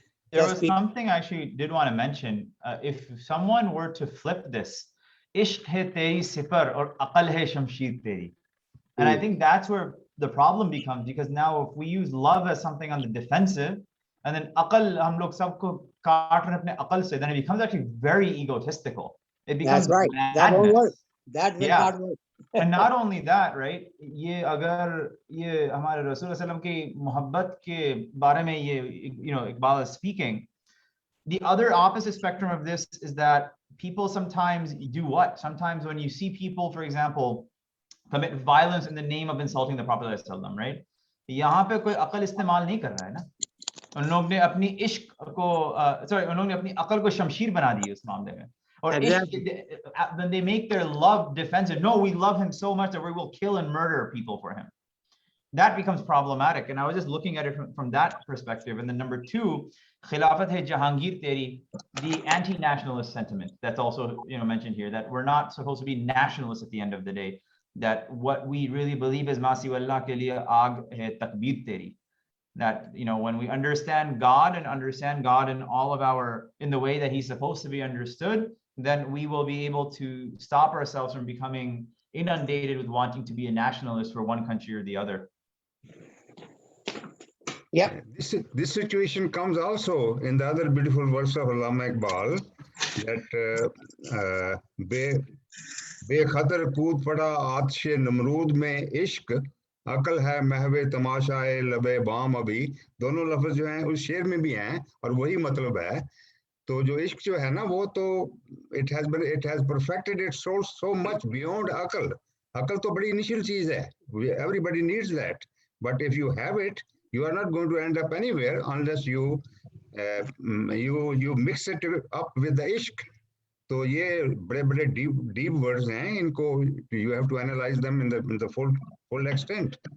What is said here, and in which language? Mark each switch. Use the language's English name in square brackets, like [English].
[English] There was something I actually did want to mention. If someone were to flip this, [Hindi] ishq hai teri sipar or aqal hai shamsheer teri. [English] And I think that's where the problem becomes, because now if we use love as something on the defensive, and then [Hindi] aqal hum log sabko kaat rahe apne aqal se, [English] then it becomes actually very egotistical. It becomes that's right. madness. That won't work. That will not work. And not only that, right? [Hindi] ये अगर ये हमारे रसूल सल्लम की मोहब्बत के बारे में ये, [English] Iqbal is speaking. The other opposite spectrum of this is that people sometimes do what? Sometimes when you see people, for example, commit violence in the name of insulting the Prophet ﷺ, right? [Hindi] यहाँ पे कोई अकल इस्तेमाल नहीं कर रहा है ना? उन लोग ने अपनी इश्क को, उन लोग ने अपनी अकल को शमशीर बना दी उस मामले में. [English] Or then they make their love defensive. No, we love him so much that we will kill and murder people for him. That becomes problematic. And I was just looking at it from that perspective. And then number 2, [Hindi] Khilafat hai Jahangir teri, [English] the anti-nationalist sentiment that's also mentioned here, that we're not supposed to be nationalists at the end of the day. That what we really believe is [Hindi] Masi wallah ke liye aag hai takbir teri. [English] That when we understand God and understand God in all of in the way that he's supposed to be understood, then we will be able to stop ourselves from becoming inundated with wanting to be a nationalist for one country or the other. Yeah. This situation comes also in the other beautiful verse of Allama Iqbal, that [Hindi] बेखतर कूद पड़ा आतिशे नमरूद में इश्क अकल है महवे तमाशाए लबे balm अभी. दोनों लफ्ज जो हैं उस शेर में भी हैं और वही मतलब है. तो जो इश्क जो है ना, वो तो [English] it has perfected its soul so much beyond अकल. [Hindi] अकल तो बड़ी initial चीज है. [English] Everybody needs that. But if you have it, you are not going to end up anywhere unless you you mix it up with the ishq. [Hindi] तो ये बड़े बड़े deep words हैं, इनको [English] you have to analyze them in the full extent.